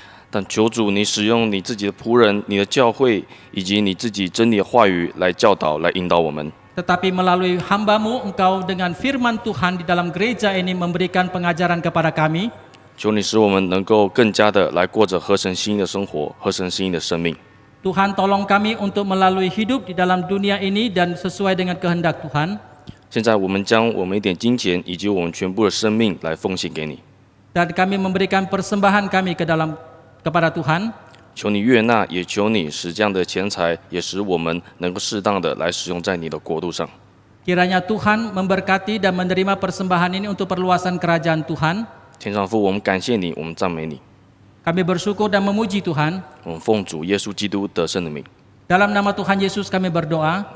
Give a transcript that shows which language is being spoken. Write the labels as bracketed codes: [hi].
[zh] 但求主，你使用你自己的仆人、你的教会以及你自己真理的话语来教导、来引导我们。 [id] Tetapi melalui hamba-Mu, Engkau dengan firman Tuhan di dalam gereja ini memberikan pengajaran kepada kami. [zh] 求你使我们能够更加的来过着合神心意的生活、合神心意的生命。 [id] Tuhan tolong kami untuk melalui hidup di dalam dunia ini dan sesuai dengan kehendak Tuhan. [zh] 现在我们将我们一点金钱以及我们全部的生命来奉献给你。 [id] Dan kami memberikan persembahan kami kepada Tuhan. [zh] 求你悦纳，也求你使这样的钱财，也使我们能够适当的来使用在你的国度上。 [id] Kiranya Tuhan memberkati dan menerima persembahan ini untuk perluasan kerajaan Tuhan. [zh] 天上父，我们感谢你，我们赞美你， [id] Kami bersyukur dan memuji Tuhan. [zh] 我们奉主耶稣基督得胜的名， [id] Dalam nama Tuhan Yesus kami berdoa.